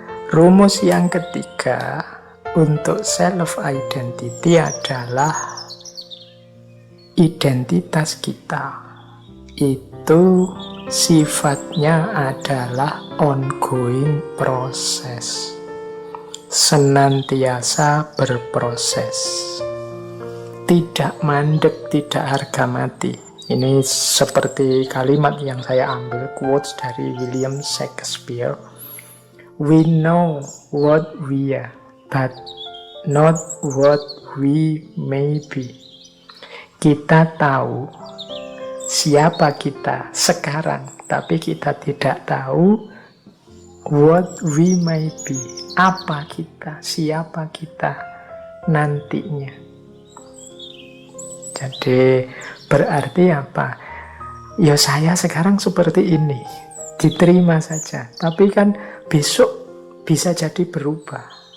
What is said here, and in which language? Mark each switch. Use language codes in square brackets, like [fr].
[id] Rumus yang ketiga untuk self-identity adalah identitas kita itu sifatnya adalah ongoing proses, senantiasa berproses, tidak mandek, tidak harga mati. Ini seperti kalimat yang saya ambil quotes dari William Shakespeare. [en] We know what we are, but not what we may be. [id] Kita tahu siapa kita sekarang, tapi kita tidak tahu [en] what we may be, [id] apa kita, siapa kita nantinya. Jadi berarti apa? Ya saya sekarang seperti ini, diterima saja, tapi kan besok bisa jadi berubah.